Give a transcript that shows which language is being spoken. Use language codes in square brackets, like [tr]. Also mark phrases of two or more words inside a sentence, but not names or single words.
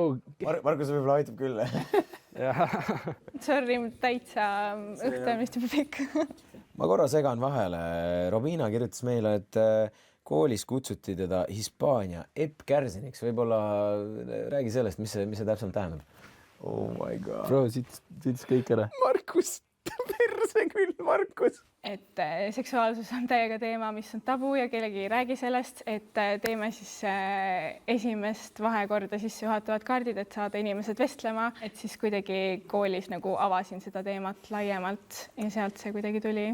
[et] Markus võib-olla aitab küll. Sorry, täitsa õhtu on vist juba pikk. Ma korra segan vahele. Robina kirjutas meile, et koolis kutsuti teda Hispaania Epp Kärsiniks. Võib-olla räägi sellest, mis see täpselt tähendab. [en] Oh my god. bro, [et] siit kõik ära. Markus, perse küll, Markus. Et seksuaalsus on täiega teema, mis on tabu ja kellegi ei räägi sellest, et teeme siis esimest vahekorda sissejuhatavad kaardid, et saada inimesed vestlema, et siis kuidagi koolis nagu avasin seda teemat laiemalt ja sealt see kuidagi tuli.